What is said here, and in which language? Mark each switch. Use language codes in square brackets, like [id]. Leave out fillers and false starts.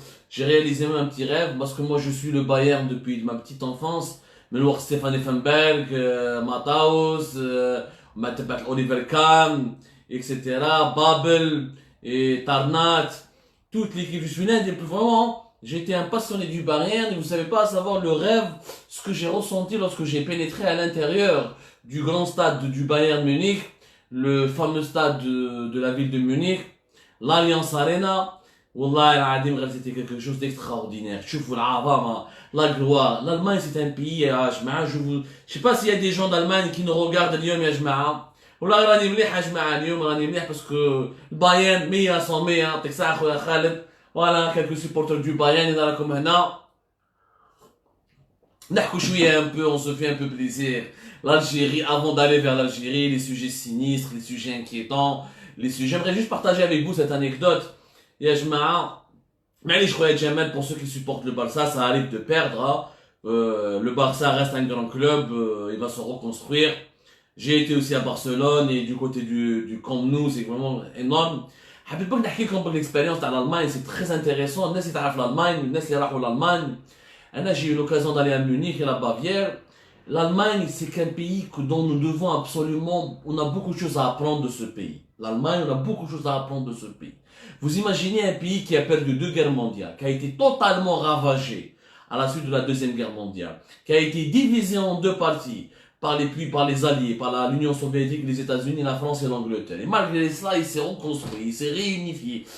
[fr] J'ai réalisé même un petit rêve parce que moi je suis le Bayern depuis ma petite enfance. [ar] من وقت ستيفان إفنبرغ, ماتاوس, ما تبعت أوليفر كان, etc. [fr] Babel et Tarnat. Toute l'équipe, je suis l'un des plus vraiment, j'étais un passionné du Bayern et vous savez pas savoir le rêve, ce que j'ai ressenti lorsque j'ai pénétré à l'intérieur du grand stade du Bayern Munich, le fameux stade de la ville de Munich, l'Allianz Arena. Wallah, c'était quelque chose d'extraordinaire. La gloire. L'Allemagne c'est un pays, je sais pas s'il y a des gens d'Allemagne qui nous regardent [ar] اليوم يا جماعة. والله راني مليح يا جماعه اليوم راني مليح باسكو البايرن 100% يعطيك الصحه خويا خالد. فوالا كالكو سيبورتر دو بايرن اذا راكم هنا نحكوا شويه [fr] un peu, on se fait un peu plaisir. L'Algérie, avant d'aller vers l'Algérie, les sujets sinistres, les sujets inquiétants, j'aimerais juste partager avec vous cette anecdote. [ar] يا جماعه معليش خويا جمال, [fr] pour ceux qui supportent le Barça, ça arrive de perdre. Le Barça reste un grand club, il va se reconstruire. J'ai été aussi à Barcelone et du côté du Camp Nou, c'est vraiment énorme. [ar] حبيت بك نحكي لكم l'expérience تاع l'Allemagne, [fr] c'est très intéressant. [ar] الناس اللي تعرف l'Allemagne, الناس اللي راحوا l'Allemagne. أنا [fr] j'ai eu l'occasion d'aller à Munich et la Bavière. L'Allemagne, c'est qu'un pays dont nous devons absolument, on a beaucoup de choses à apprendre de ce pays. L'Allemagne, on a beaucoup de choses à apprendre de ce pays. Vous imaginez un pays qui a perdu 2 guerres mondiales, qui a été totalement ravagé à la suite de la Deuxième Guerre mondiale, qui a été divisé en 2 parties, par les alliés, par l'Union soviétique, les États-Unis, la France et l'Angleterre. Et malgré cela, il s'est reconstruit, il s'est réunifié.